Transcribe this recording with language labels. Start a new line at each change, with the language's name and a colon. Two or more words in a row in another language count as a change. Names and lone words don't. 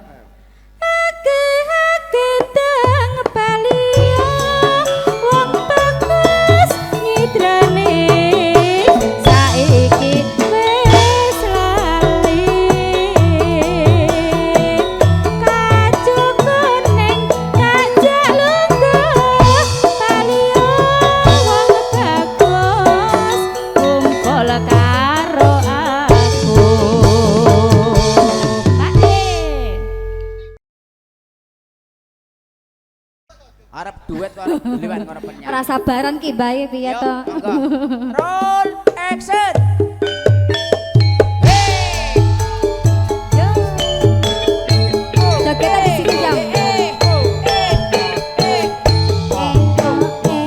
Javanese: Gedang baliyo wong bagus nyidrane saiki wis lali kajuk kuning kajak lungguh baliyo wong bagus kumpul karo aku Arep duet kok arep liwat karo penyanyi. ora sabaran ki bae piye to
English: Roll action.
Indonesian: jogetnya di sini jam